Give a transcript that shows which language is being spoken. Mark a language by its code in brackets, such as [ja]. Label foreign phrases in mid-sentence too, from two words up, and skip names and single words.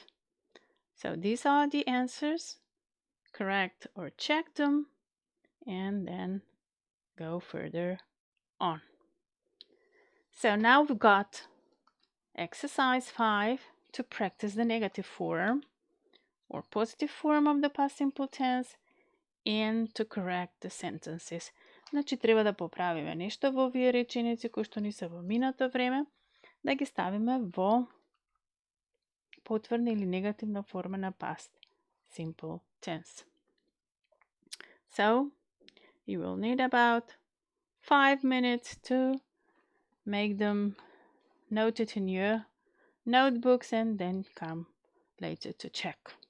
[en] So these are the answers. Correct or check them and then go further on. So now we've got exercise 5 to practice the negative form or positive form of the past simple tense and to correct the sentences. [mk] Значи треба да поправиме нешто во овие реченици кои што ни се во минато време, да ги ставиме во потврдна или негативна форма на [en] past simple tense. So, you will need about 5 minutes to make them noted in your notebooks and then come later to check.